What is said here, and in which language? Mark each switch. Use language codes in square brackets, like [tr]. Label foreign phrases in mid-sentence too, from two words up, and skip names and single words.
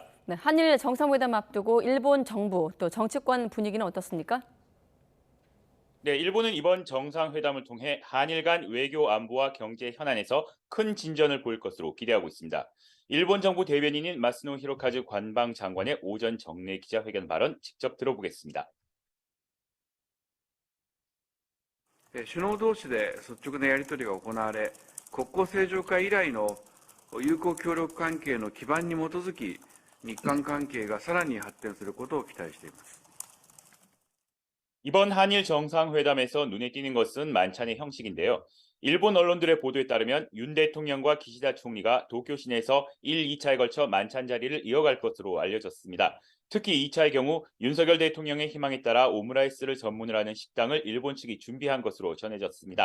[ko] 네, 한일 정상회담 앞두고 일본 정부 또 정치권 분위기는 어떻습니까? 네, 일본은 이번 정상회담을 통해 한일 간 외교 안보와 경제 현안에서 큰 진전을 보일 것으로 기대하고 있습니다. 일본 정부 대변인인 마스노 히로카즈 관방장관의 오전 정례 기자회견 발언 직접 들어보겠습니다. [ja] 首脳同士で率直なやり取りが行われ、国交正常化以来の友好協力関係の基盤に基づき、日韓関係がさらに発展することを期待しています。 [ko] 이번 한일 정상회담에서 눈에 띄는 것은 만찬의 형식인데요. 일본 언론들의 보도에 따르면 윤 대통령과 기시다 총리가 도쿄 시내에서 1, 2차에 걸쳐 만찬 자리를 이어갈 것으로 알려졌습니다. 특히 2차의 경우 윤석열 대통령의 희망에 따라 오므라이스를 전문으로 하는 식당을 일본 측이 준비한 것으로 전해졌습니다.